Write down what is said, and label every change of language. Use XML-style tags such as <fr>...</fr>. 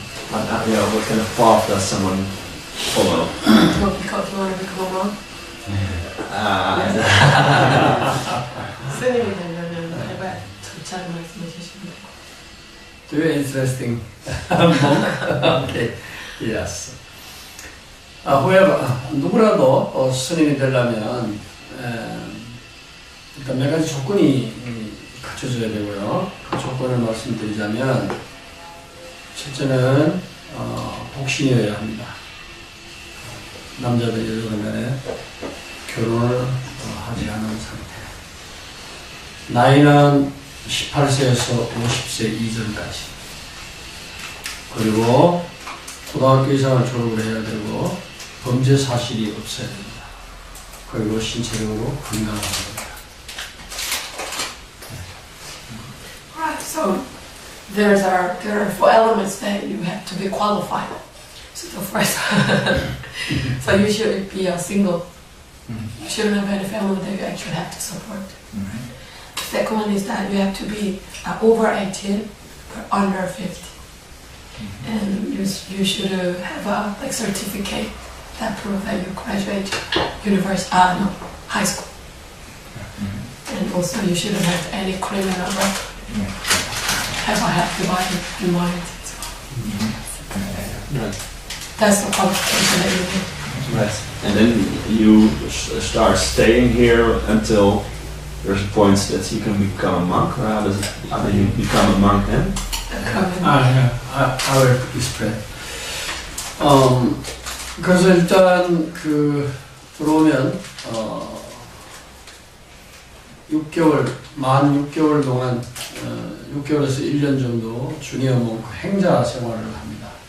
<en>What kind of path does someone follow? You want to become a monk?</en> <ko>스님이 되려면 해봐야 좋지 않은 말씀해 주시면 돼요.</ko> <en>Very interesting. Okay. Yes.</en> <ko>However, 누구라도 스님이 되려면 일단 몇 가지 조건이 갖춰져야 되고요. 그 조건을 말씀드리자면 첫째는 독신이어야 합니다. 남자든 여자든 간에 결혼을 하지 않은 상태. 나이는 18세에서 50세 이전까지. 그리고 고등학교 이상을 졸업을 해야 되고 범죄 사실이 없어야 됩니다. 그리고 신체적으로 건강한 겁니다.</ko> <en>Right, so there are 4 elements that you have to be qualified. So the first, so you should be a single. You shouldn't have any family that you actually have to support. The second one is that you have to be over 18 or under 50. And you should have a certificate that proves that you graduate high school. And also you shouldn't have any criminal record. Have a healthy body and mind as well. Right. That's the qualification that you need. Right. And then you start staying here until there's a point that you can become a monk, or how do you become a monk then? I will explain.</en> <ko>그래서 일단 들어오면 6개월, 만 6개월 동안 6개월에서 1년 정도 주니어 몽크 행자 생활을 합니다.</ko>